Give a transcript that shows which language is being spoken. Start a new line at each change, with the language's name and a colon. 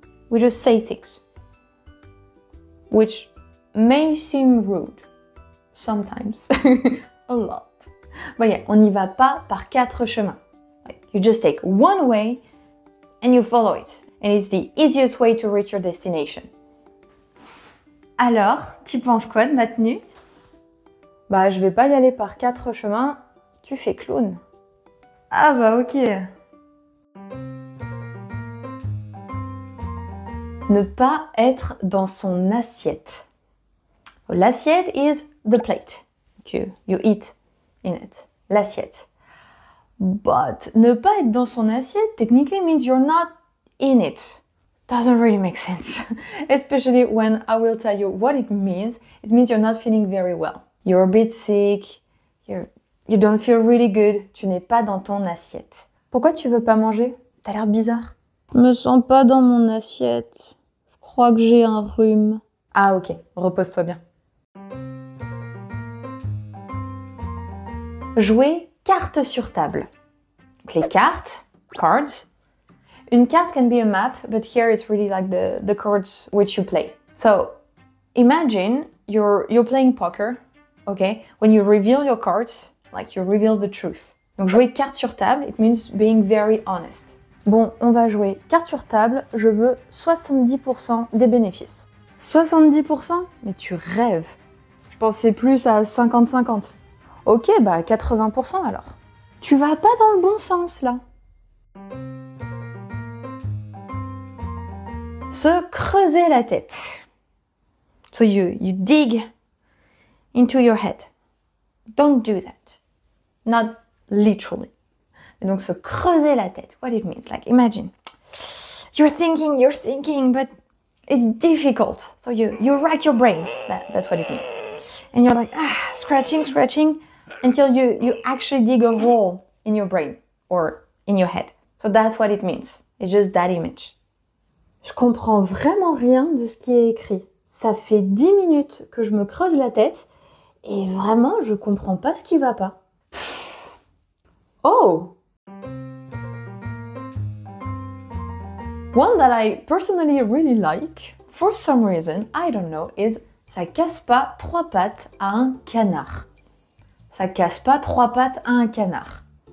English: We just say things. Which may seem rude. Sometimes. A lot. But yeah,
French: on n'y va pas par 4 chemins.
English: Like, you just take one way and you follow it. And it's the easiest way to reach your destination.
French: Alors, tu penses quoi de ma tenue? Bah, je vais pas y aller par 4 chemins, tu fais clown. Ah bah ok. Ne pas être dans son assiette.
English: L'assiette is the plate. You eat in it. L'assiette. But
French: ne pas être dans son assiette
English: technically means you're not in it. Doesn't really make sense. Especially when I will tell you what it means. It means you're not feeling very well. You're a bit sick. You don't feel really good.
French: Tu n'es pas dans ton assiette. Pourquoi tu veux pas manger? T'as l'air bizarre. Je me sens pas dans mon assiette. Je crois que j'ai un rhume. Ah ok, repose-toi bien. Jouer carte sur table. Donc, les cartes, cards.
English: Une carte can be a map, but here it's really like the cards which you play. So imagine you're playing poker, okay? When you reveal your cards, like you reveal the truth.
French: Donc jouer carte sur table,
English: it means being very honest.
French: Bon, on va jouer carte sur table, je veux 70% des bénéfices. 70%? Mais tu rêves. Je pensais plus à 50-50. Ok, bah 80% alors. Tu vas pas dans le bon sens là. Se creuser la tête.
English: So you dig into your head. Don't do that. Not literally.
French: Et donc se creuser la tête.
English: What it means, like imagine. You're thinking, but it's difficult. So you rack your brain. That's what it means. And you're like, scratching, until you actually dig a hole in your brain or in your head. So that's what it means. It's just that image.
French: Je comprends vraiment rien de ce qui est écrit. Ça fait 10 minutes que je me creuse la tête et vraiment je comprends pas ce qui va pas. Oh!
English: One that I personally really like, for some reason, I don't know, is
French: ça casse pas 3 pattes à un canard. Ça casse pas 3 pattes à un canard.